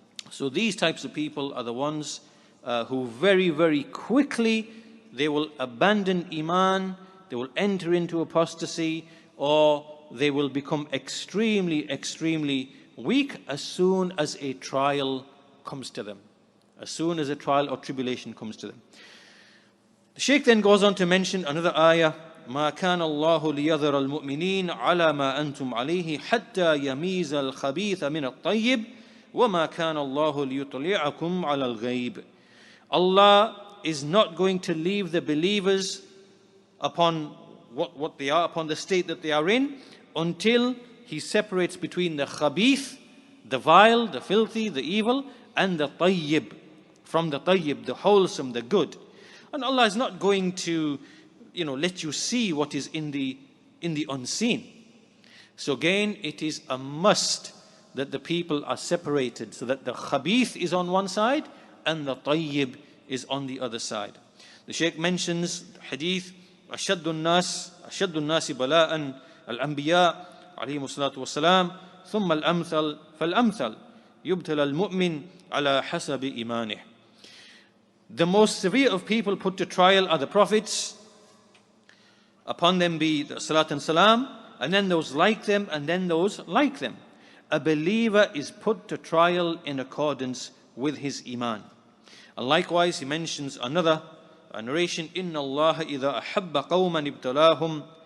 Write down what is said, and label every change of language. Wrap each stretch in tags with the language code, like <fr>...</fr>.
<en>So these types of people are the ones who very, very quickly, they will abandon iman, they will enter into apostasy, or they will become extremely, extremely weak as soon as a trial comes to them. As soon as a trial or tribulation comes to them. The Shaykh then goes on to mention another ayah,</en> <ar>ما كان الله ليذر المؤمنين على ما أنتم عليه حتى يميز الخبيث من الطيب وما كان الله ليطلعكم على الغيب.</ar> <en>Allah is not going to leave the believers upon what they are, upon the state that they are in, until He separates between the khabith, the vile, the filthy, the evil, and the tayyib, from the tayyib, the wholesome, the good. And Allah is not going to, let you see what is in the unseen. So again, it is a must that the people are separated, so that the khabith is on one side and the tayyib is on the other side. The Shaykh mentions hadith,</en> <ar>أشد الناس بلاء الأنبياء عليهم الصلاة والسلام ثم الأمثل فالأمثل يبتلى المؤمن على حسب إيمانه.</ar> <en>The most severe of people put to trial are the prophets. Upon them be the salat and salam, and then those like them, and then those like them. A believer is put to trial in accordance with his iman. And likewise, he mentions another narration,</en> <ar>إِنَّ اللَّهَ إِذَا أَحَبَّ قَوْمًا ابْتَلَاهُمْ.</ar>